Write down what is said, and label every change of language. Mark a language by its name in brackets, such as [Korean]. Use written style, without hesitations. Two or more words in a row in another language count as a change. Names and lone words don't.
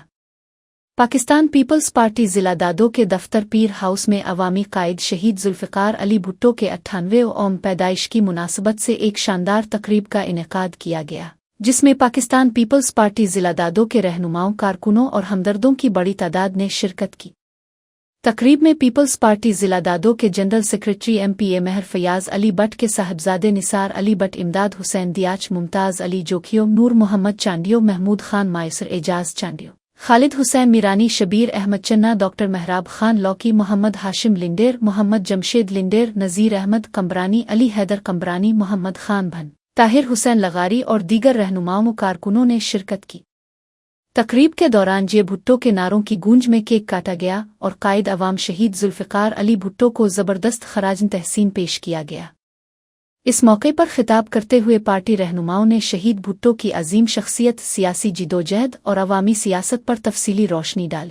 [Urdu] پاکستان پیپلز پارٹی ضلع دادو کے دفتر پیر ہاؤس میں عوامی قائد شہید ذوالفقار علی بھٹو کے 98ویں یوم پیدائش کی مناسبت سے ایک شاندار تقریب کا انعقاد کیا گیا، جس میں پاکستان پیپلز پارٹی ضلع دادو کے رہنماؤں، کارکنوں اور ہمدردوں کی بڑی تعداد نے شرکت کی. تقریب میں پیپلز پارٹی ضلع دادو کے جنرل سیکرٹری MPA مہر فیاض علی بٹ کے صاحبزادے نثار علی بٹ, امداد حسین دیاچ، ممتاز علی جوکھیو، نور محمد چانڈیو، محمود خان مائسر، اعجاز چانڈیو، خالد حسین میرانی، شبیر احمد چنا، ڈاکٹر محراب خان لوکی، محمد ہاشم لنڈیر، محمد جمشید لنڈیر، نذیر احمد کمبرانی، علی حیدر کمبرانی، محمد خان بھن، طاہر حسین لغاری اور دیگر رہنماؤں کارکنوں نے شرکت کی. تقریب کے دوران جئے بھٹو کے نعروں کی گونج میں کیک کاٹا گیا اور قائد عوام شہید ذوالفقار علی بھٹو کو زبردست خراج تحسین پیش کیا گیا. اس موقع پر خطاب کرتے ہوئے پارٹی رہنماؤں نے شہید بھٹو کی عظیم شخصیت، سیاسی جدوجہد اور عوامی سیاست پر تفصیلی روشنی ڈالی.